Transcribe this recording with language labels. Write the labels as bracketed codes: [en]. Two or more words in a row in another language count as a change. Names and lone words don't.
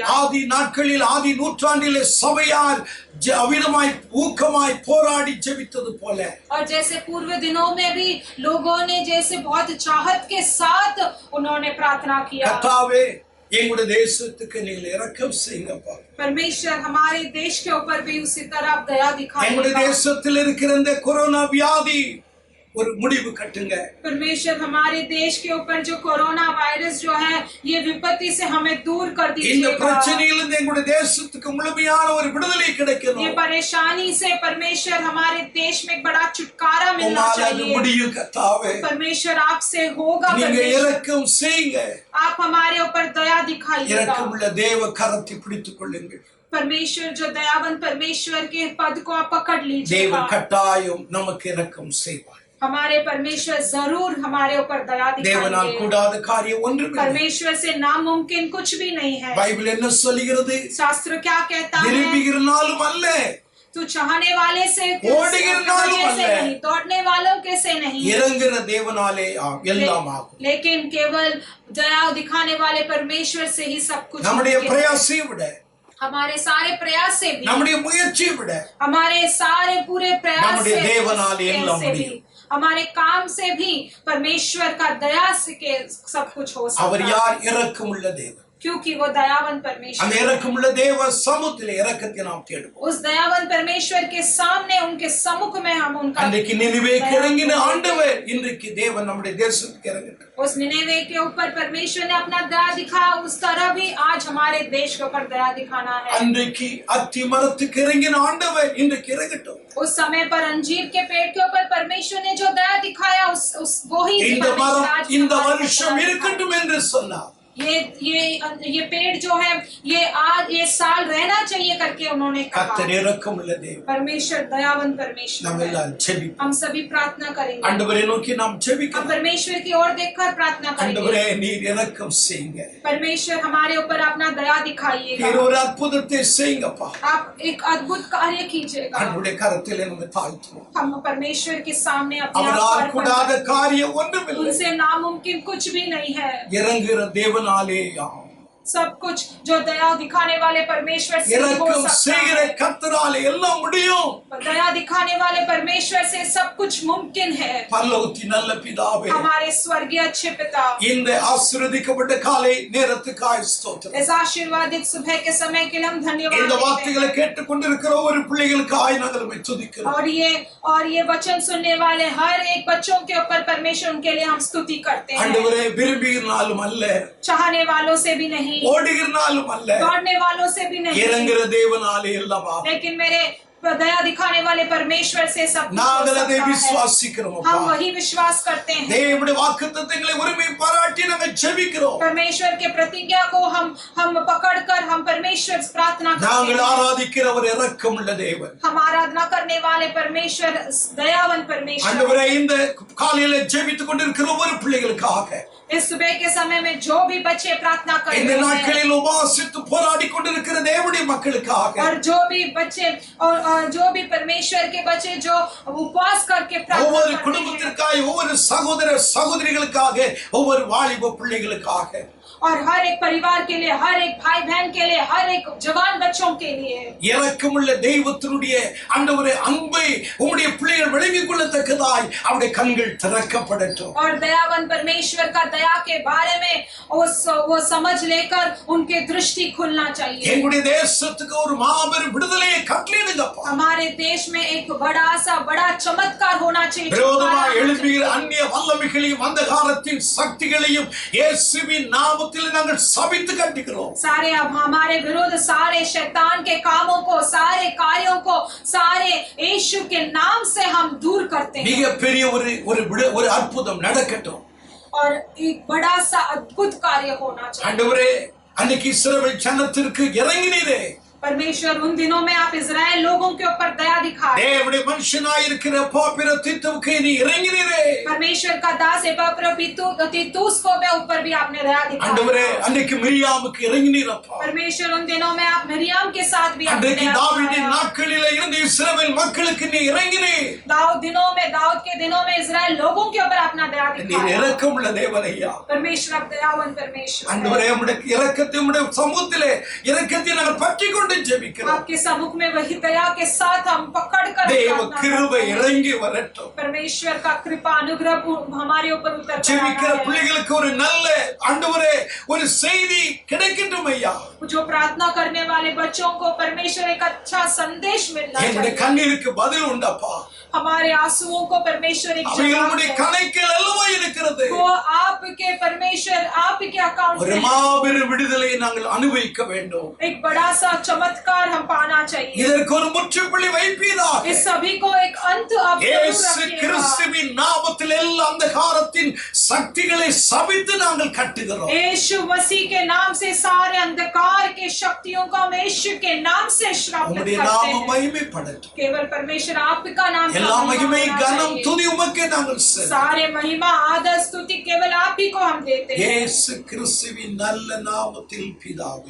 [ta] ஆதி நாட்களில் ஆதி நூற்றாண்டிலே சபையார் அவிதமாய் ஊக்கமாய் போராடி ஜெபித்தது போல, [hi] और जैसे पूर्व दिनों में भी लोगों ने जैसे बहुत चाहत के साथ उन्होंने प्रार्थना किया। [ta] கர்த்தாவே எங்களுடைய தேசத்துக்கு நீங்க இரக்கம் செய்யுங்கப்பா. [hi] परमेश्वर हमारे देश के ऊपर भी उसी तरह दया [ta] எங்களுடைய [hi] दिखाएगा। [ta] தேசத்தில் இருக்கிற இந்த கொரோனா வியாதி ஒரு முடிவு கட்டுங்க. [hi] परमेश्वर हमारे देश के ऊपर जो कोरोना वायरस जो है ये विपत्ति से हमें दूर कर [ta] இந்த [hi] दीजिएगा। [ta] பிரச்சனையிலிருந்து எங்களுடைய தேசத்துக்கு முழுமையான ஒரு விடுதலை [hi] ये [ta] கிடைக்கணும். [hi] परेशानी से परमेश्वर हमारे देश में एक बड़ा छुटकारा मिलना [ta] உம்மால அது [hi] चाहिए। [ta] முடியும் கர்த்தாவே. [hi] परमेश्वर आपसे होगा। [ta] நீங்க [hi] परमेश्वर [ta] இரக்கம் செய்யுங்க. [hi] आप हमारे ऊपर दया दिखाइएगा। [ta] இரக்கமுள்ள தேவ கரத்தை பிடித்துக் கொள்ளுங்கள். [hi] परमेश्वर जो दयावन परमेश्वर के पद को आप पकड़ लीजिएगा। [ta] தேவன் கட்டாயம் நமக்கு இரக்கம் செய்வார். [hi] हमारे परमेश्वर जरूर हमारे ऊपर दया [ta] தேவனால் [hi] दिखाएंगे। [ta] கூடாத காரியம் ஒன்றுமில்லை. [hi] परमेश्वर से नामुमकिन कुछ भी नहीं है। [ta] பைபிள் என்ன சொல்லுகிறது? [hi] शास्त्र क्या कहता है? [ta] விரும்புகிறனாலும் அல்ல, [hi] तू चाहने वाले से [ta] ஓடுகிறனாலும் [hi] वजह से [ta] அல்ல, [hi] नहीं, दौड़ने वालों के से नहीं, [ta] இறங்குற தேவனாலே எல்லாம் ஆகும். [hi] लेकिन केवल दया दिखाने वाले परमेश्वर से ही सब कुछ [ta] நம்முடைய [hi] मुमकिन है। [ta] பிரயாசை விட, [hi] हमारे सारे प्रयास से भी, [ta] நம்முடைய முயற்சி விட, [hi] हमारे सारे पूरे प्रयास [ta] நம்முடைய [hi] से [ta] தேவனாலே எல்லாம் [hi] से भी, [ta] முடியும். [hi] हमारे काम से भी परमेश्वर का दया से के सब कुछ हो [ta] அவர் [hi] सकता है, [ta] யார்? இரக்கமுள்ள தேவன். [hi] क्योंकि वो दयावन [ta] அந்த [hi] परमेश्वर। [ta] இரக்கமுள்ள தேவ சமூகத்திலே இரக்கத்தை நாம் தேடுவோம். [hi] उस दयावन परमेश्वर के सामने, उनके सम्मुख में हम उनका [ta] அன்றைக்கு நினிவேக்கு இறங்கின ஆண்டவர் இன்றைக்கு தேவன் நம்முடைய தேசத்துக்கு இறங்கட்டும். [hi] उस निनेवे के ऊपर परमेश्वर ने अपना दया दिखाया, उस तरह भी आज हमारे देश के ऊपर दया दिखाना है। [ta] அன்றைக்கு அத்தி மரத்துக்கு இறங்கின ஆண்டவர் இன்றைக்கு இறங்கட்டும். [hi] उस समय पर अंजीर के पेड़ के ऊपर परमेश्वर ने जो दया दिखाया, उस वो ही [ta] இந்த [hi] परमेश्वर [ta] மரம் [hi] आज [ta] இந்த [hi] हमारे ऊपर [ta] வருஷம் [hi] दया [ta] இருக்கட்டும் என்று சொன்னார். [hi] ये पेड़ जो है ये साल रहना चाहिए करके उन्होंने कहा। [ta] கர்த்தர் இரக்கமுள்ள தேவன். [hi] परमेश्वर दयावन परमेश्वर [ta] நாம் [hi] है। [ta] எல்லாம் ஜெபிப்போம். [hi] हम सभी प्रार्थना करेंगे, [ta] ஆண்டவரை நோக்கி நாம் [hi] हम [ta] ஜெபிக்கிறோம். [hi] परमेश्वर की ओर देखकर प्रार्थना करेंगे। [ta] ஆண்டவரே நீர் இரக்கம் செய்யுங்க. [hi] परमेश्वर हमारे ऊपर अपना दया दिखाइएगा, [ta] நீர் ஒரு அற்புதத்தை செய்யுங்கப்பா. [hi] आप एक अद्भुत कार्य कीजिएगा। [ta] ஆண்டவருடைய கரத்திலே நம்ம தாழ்த்துவோம். [hi] हम परमेश्वर के सामने अपने आप [ta] அவரால் [hi] को अर्पण [ta] கூடாத [hi] करते हैं। [ta] காரியம் ஒன்றுமில்லை. [hi] उनसे नामुमकिन कुछ भी नहीं है। [ta] இறங்குகிற தேவனாலே ஆகும். [hi] सब कुछ जो दया दिखाने वाले परमेश्वर से ही हो [ta] இரக்கம் [hi] सकता [ta] செய்கிற [hi] है। [ta] கர்த்தராலே எல்லாம் முடியும். [hi] दया दिखाने वाले परमेश्वर से सब कुछ मुमकिन है। [ta] பரலோகத்தின் நல்ல பிதாவே, [hi] हमारे स्वर्गीय अच्छे पिता, [ta] இந்த ஆசீர்வதிக்கப்பட்ட காலை நேரத்துக்காய் ஸ்தோத்திரம். [hi] इस आशीर्वादित सुबह के समय के लिए हम धन्यवाद [ta] இந்த [hi] देते [ta] வார்த்தைகளை கேட்டுக்கொண்டிருக்கிற ஒரு பிள்ளைகளுக்காய் நாங்கள் உம்மை துதிக்கிறோம். [hi] हैं। और ये वचन सुनने वाले हर एक बच्चों के ऊपर परमेश्वर उनके लिए हम स्तुति करते हैं। [ta] ஆண்டவரே விரும்புகிறனாலும் அல்ல, [hi] चाहने वालों से भी नहीं, [ta] ஓடுகிறனாலும் அல்ல, [hi] दौड़ने वालों से भी नहीं, [ta] இறங்குகிற தேவனாலே எல்லாம் ஆகும். [hi] लेकिन मेरे दया दिखाने वाले परमेश्वर से सब कुछ हो [ta] நாங்கள் அதை [hi] सकता है। [ta] விசுவாசிக்கிறோம் அப்பா. [hi] हम वही विश्वास करते हैं। [ta] தேவனுடைய வாக்குத்தத்தங்களை உரிமை பாராட்டி நாங்கள் ஜெபிக்கிறோம். [hi] परमेश्वर के प्रतिज्ञा को हम पकड़कर हम परमेश्वर से प्रार्थना करते [ta] நாங்கள் [hi] हैं। [ta] ஆராதிக்கிற ஒரு இரக்கமுள்ள தேவன். [hi] हम आराधना करने वाले परमेश्वर दयावन परमेश्वर। [ta] ஆண்டவரே இந்த காலையில ஜெபித்துக் கொண்டிருக்கிற ஒவ்வொரு பிள்ளைகளுக்காக, [hi] इस सुबह के समय में जो भी बच्चे प्रार्थना कर [ta] இந்த [hi] रहे हैं [ta] நாட்களில் உபாசித்து போராடி கொண்டிருக்கிற தேவனுடைய மக்களுக்காக, [hi] और जो भी बच्चे और जो भी परमेश्वर के बच्चे जो उपवास करके प्रार्थना [ta] ஒவ்வொரு [hi] करते हैं, [ta] குடும்பத்திற்காக, ஒவ்வொரு சகோதர சகோதரிகளுக்காக, ஒவ்வொரு வாலிப பிள்ளைகளுக்காக, [hi] और हर एक परिवार के लिए, हर एक भाई बहन के लिए, हर एक जवान बच्चों के लिए [ta] இரக்கமுள்ள தெய்வத்தினுடைய ஆண்டவரே அன்பை உம்முடைய பிள்ளைகள் விளங்கிக் கொள்ளத்தக்கதாய் அவருடைய கண்கள் திறக்கப்படட்டும். [hi] और दयावन परमेश्वर का दया के बारे में वो समझ लेकर उनके दृष्टि खुलना चाहिए। [ta] எங்களுடைய தேசத்துக்கு ஒரு மாபெரும் விடுதலையை கட்டளையிடுங்கப்பா. [hi] हमारे देश में एक बड़ा चमत्कार होना चाहिए। [ta] விரோதமாக எழும்புகிற அந்நிய வல்லமைகளையும் அந்தகாரத்தின் சக்திகளையும் இயேசுவின் நாமத்தில் நாங்கள் சபித்து கட்டுகிறோம். [hi] सारे अब हमारे विरुद्ध सारे शैतान के कामों को, सारे कार्यों को, सारे यीशु के नाम से हम दूर करते हैं। [ta] மிகப்பெரிய ஒரு அற்புதம் நடக்கட்டும். [hi] और एक बड़ा सा अद्भुत कार्य होना चाहिए। [ta] ஆண்டவரே அன்னைக்கு இஸ்ரவேல் ஜனத்திற்கு இறங்கினீரே, [hi] परमेश्वर उन दिनों में आप इजराइल लोगों के ऊपर दया दिखाए। [ta] தேவனுடைய மனுஷனாய் இருக்கிற பாப்பிர தீத்துவுக்கு நீ இறங்கினீரே. [hi] परमेश्वर का दास तीतुस को भी ऊपर भी आपने दया [ta] ஆண்டவரே [hi] दिखाई। [ta] அன்னைக்கு மிரியாமுக்கு இறங்கினீரப்பா. [hi] परमेश्वर उन दिनों में आप मरियम के साथ भी आपने [ta] அன்றைக்கு [hi] दया [ta] தாவீதின் [hi] दिखाया। [ta] நாட்களிலே இருந்த இஸ்ரவேல் மக்களுக்கு நீ இறங்கினீர். [hi] दाऊद के दिनों में इजराइल लोगों के ऊपर अपना दया [ta] நீர் [hi] दिखाया। [ta] இரக்கமுள்ள தேவன் ஐயா. [hi] परमेश्वर आप दयावन परमेश्वर है। [ta] ஆண்டவரே உம்முடைய இரக்கத்தை உம்முடைய சமூகத்திலே இரக்கத்தை நாங்கள் பற்றிக்கொண்டு ஜெபிக்கிறோம். [hi] आपके सम्मुख में वही दया के साथ हम पकड़ कर [ta] தேவ [hi] प्रार्थना [ta] கிருபை [hi] करते हैं। [ta] இறங்கி வரட்டும். [hi] परमेश्वर का कृपा अनुग्रह हमारे ऊपर उतर कर [ta] ஜெபிக்கிற [hi] आया है। [ta] பிள்ளைகளுக்கு ஒரு நல்ல ஆண்டவரே ஒரு செய்தி கிடைக்கட்டும் ஐயா. [hi] जो प्रार्थना करने वाले बच्चों को परमेश्वर एक अच्छा संदेश मिलना [ta] என்னுடைய [hi] चाहिए। [ta] கண்ணீருக்கு பதில் உண்டப்பா. [hi] हमारे आंसुओं को परमेश्वर एक जवाब [ta] அவைகளுடைய [hi] है। [ta] கணக்கில் அல்லவா இருக்கிறது. [hi] वो आपके परमेश्वर आपके अकाउंट [ta] ஒரு [hi] में है। [ta] மாபெரும் விடுதலையை நாங்கள் அனுபவிக்க வேண்டும். [hi] एक बड़ा सा चमत्कार हम पाना चाहिए। [ta] இதற்கு ஒரு முற்றுப்புள்ளி வைப்பீராக. [hi] इस सभी को एक अंत आप जरूर [ta] இயேசு [hi] रखिएगा। [ta] கிறிஸ்துவின் நாமத்தில் எல்லா அந்தகாரத்தின் சக்திகளை சபித்து நாங்கள் கட்டுகிறோம். [hi] यीशु मसीह के नाम से सारे अंधकार के शक्तियों को हम यीशु के नाम से श्रापित [ta] உம்முடைய [hi] करते [ta] நாம [hi] हैं। [ta] மகிமைப்படட்டும். [hi] केवल परमेश्वर आपका नाम का [ta] எல்லா [hi] महिमा [ta] மகிமை [hi] होना [ta] கனம் [hi] चाहिए। [ta] துதி உமக்கே நாங்கள் செலுத்துகிறோம். [hi] सारे महिमा आदर स्तुति केवल आप ही को हम देते हैं। [ta] இயேசு கிறிஸ்துவின் நல்ல நாமத்தில் பிதாவே.